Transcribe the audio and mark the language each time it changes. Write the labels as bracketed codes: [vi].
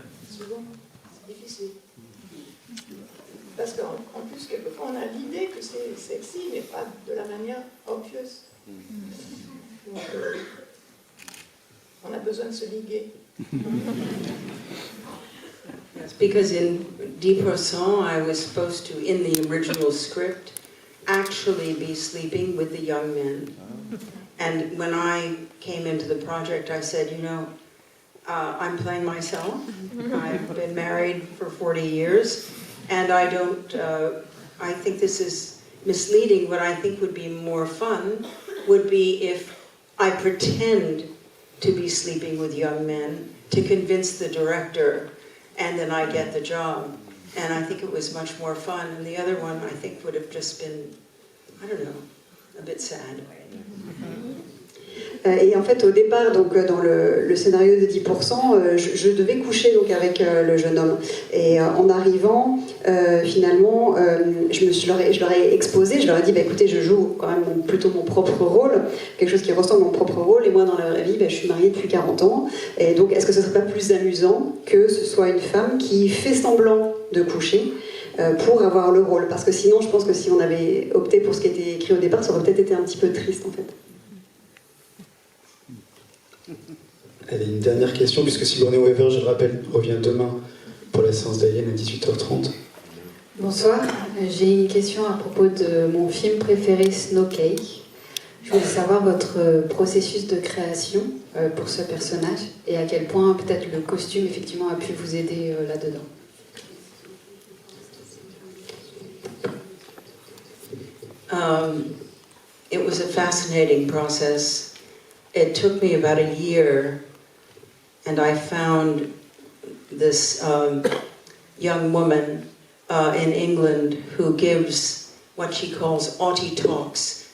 [fr] Souvent, c'est difficile. Parce qu'en plus, quelquefois, on a l'idée que c'est sexy, mais pas de la manière obvious. Donc, on a besoin de se liguer. [en] Yes, because in 10%, I was supposed to, in the original script, actually be sleeping with the young men. And when I came into the project, I said, you know, I'm playing myself. I've been married for 40 years, and I think this is misleading. What I think would be more fun would be if I pretend to be sleeping with young men to convince the director, and then I get the job. And I think it was much more fun. And the other one, I think, would have just been, I don't know, a bit sad. [fr] Et en fait, au départ, donc, dans le scénario de 10%, je devais coucher donc, avec le jeune homme. Et en arrivant, finalement, je leur ai exposé, je leur ai dit, bah, écoutez, je joue quand même plutôt mon propre rôle, quelque chose qui ressemble à mon propre rôle, et moi, dans la vraie vie, bah, je suis mariée depuis 40 ans. Et donc, est-ce que ce ne serait pas plus amusant que ce soit une femme qui fait semblant de coucher pour avoir le rôle? Parce que sinon, je pense que si on avait opté pour ce qui était écrit au départ, ça aurait peut-être été un petit peu triste, en fait. Allez, une dernière question, puisque Sigourney Weaver, je le rappelle, revient demain pour la séance d'Alien à 18h30. Bonsoir, j'ai une question à propos de mon film préféré, Snowcake. Je Je voulais savoir votre processus de création pour ce personnage et à quel point peut-être le costume effectivement a pu vous aider là-dedans. [en] It was a fascinating process. It took me about a year, and I found this young woman in England who gives what she calls Autie Talks.